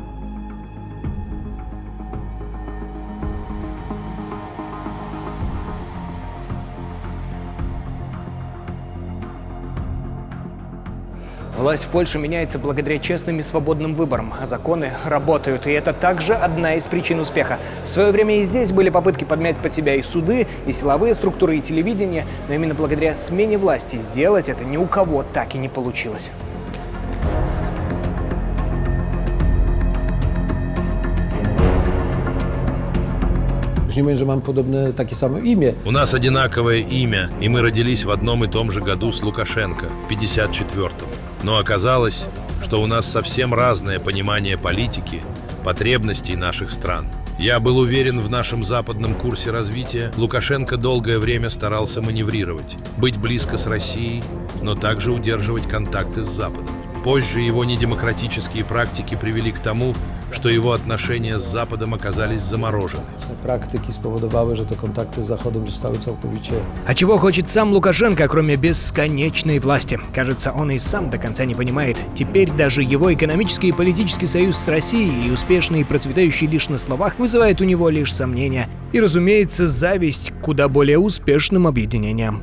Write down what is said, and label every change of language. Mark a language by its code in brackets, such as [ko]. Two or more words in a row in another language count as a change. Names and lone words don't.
[ru] Власть в Польше меняется благодаря честным и свободным выборам, а законы работают, и это также одна из причин успеха. В свое время и здесь были попытки подмять под себя и суды, и силовые структуры, и телевидение, но именно благодаря смене власти сделать это ни у кого так и не получилось. [pl] Nie mówię, że mam podobne, takie samo imię. [ru] У нас одинаковое имя, и мы родились в одном и том же году с Лукашенко, в 54-м. Но оказалось, что у нас совсем разное понимание политики, потребностей наших стран. Я был уверен в нашем западном курсе развития. Лукашенко долгое время старался маневрировать, быть близко с Россией, но также удерживать контакты с Западом. Позже его недемократические практики привели к тому, что его отношения с Западом оказались заморожены. [pl] Практики spowodowały, że te kontakty z Zachodem zostały całkowicie. [ru] А чего хочет сам Лукашенко, кроме бесконечной власти? Кажется, он и сам до конца не понимает. Теперь даже его экономический и политический союз с Россией, и успешный и процветающий лишь на словах, вызывает у него лишь сомнения. И, разумеется, зависть к куда более успешным объединениям.